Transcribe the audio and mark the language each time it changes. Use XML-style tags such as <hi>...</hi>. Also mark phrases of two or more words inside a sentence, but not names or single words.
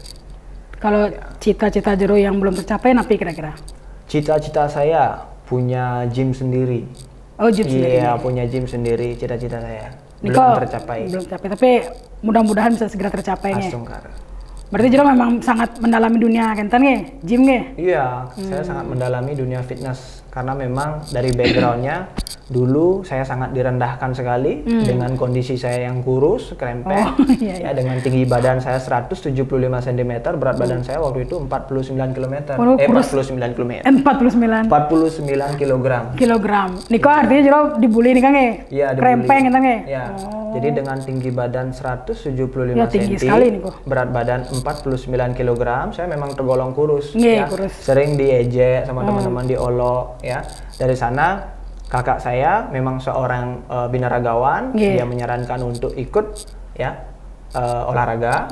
<id>Kalau cita-cita jero yang belum tercapai napi kira-kira? Cita-cita saya punya gym sendiri. Oh, gym sendiri. Iya, punya gym sendiri, cita-cita saya. Niko, Belum tercapai. Belum tercapai, tapi mudah-mudahan bisa segera tercapai nih. Astungkar. Berarti jero memang sangat mendalami dunia Kentan nggih, gym nggih? Iya, saya sangat mendalami dunia fitness karena memang dari backgroundnya dulu saya sangat direndahkan sekali dengan kondisi saya yang kurus, krempeng, ya dengan tinggi badan saya 175 cm, berat badan saya waktu itu 49 km. 49 km. 49 kilogram. Niko artinya jero dibully nih kan nggih? Iya, krempeng Kentan nggih? Iya. Jadi dengan tinggi badan 175 tinggi cm, sekali, Niko. berat badan 49 kg, saya memang tergolong kurus. Kurus. Sering diejek sama teman-teman, diolok, ya. Dari sana kakak saya memang seorang binaragawan, dia menyarankan untuk ikut, ya, olahraga.</id>